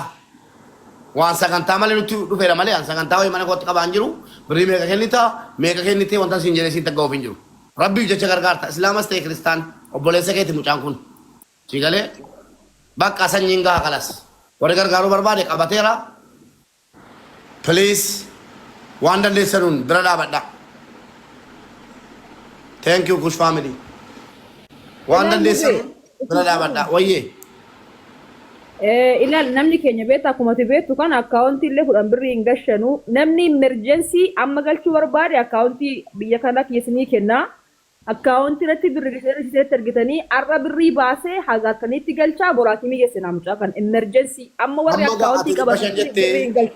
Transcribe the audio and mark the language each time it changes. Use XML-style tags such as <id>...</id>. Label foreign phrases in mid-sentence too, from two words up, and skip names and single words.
<om>Waan sagantaa malee nutti dhufeera malee waan sagantaa wayii mana kootti qabaan jiru birrii meeqa kennitee wanta siin jedhee siin tagga'uuf hin jiru. Rabbiif jecha gargaarta islaamas ta'e kiristaan obboleessa keeti mucaan kun. Siigalee bakka sanyiin gahaa kalas. Warri gargaaruu barbaade qabateera. Please waan dandeessanuun bira dhaabadha.</om> <en>Thank you, Kush family. One day, brother,</en> <om>waye. Ilal namni keenya beeta akkuma beetu kan akkaawuntii illee fudhan birrii hin gashanu namni emergency amma galchuu barbaade akkaawuntii biyya kana keessanii kenna akkaawuntii irratti birrii keessatti argitanii arra birrii baasee hagaataniitti galchaa boraakimii geessinaa mucaa kan emergency amma warri akkaawuntii qabatan birrii hin galchan.</om>